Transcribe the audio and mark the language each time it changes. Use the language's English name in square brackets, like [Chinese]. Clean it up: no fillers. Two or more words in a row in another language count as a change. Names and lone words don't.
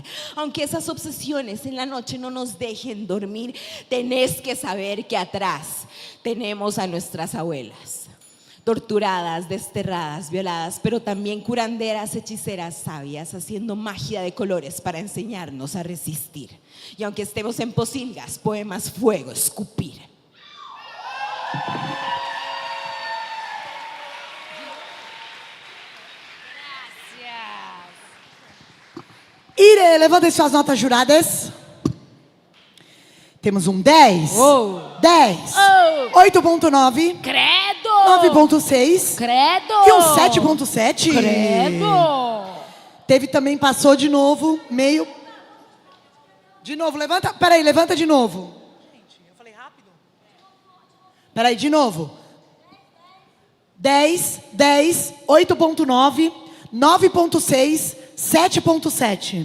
[Spanish] Aunque esas obsesiones en la noche no nos dejen dormir, tenés que saber que atrás tenemos a nuestras abuelas. Torturadas, desterradas, violadas, pero también curanderas, hechiceras, sabias, haciendo magia de colores para enseñarnos a resistir. Y aunque estemos en posilgas, poemas, fuego, escupir. [Portuguese] Ire, levantem suas notas juradas. Temos 10. 10. 8.9. Credo. 9.6. Credo. E um 7.7. Credo. Teve também, passou de novo, meio. De novo, levanta. Peraí, levanta de novo. Eu falei rápido. Peraí, de novo. 10, 10, 8.9, 9.6, 7.7.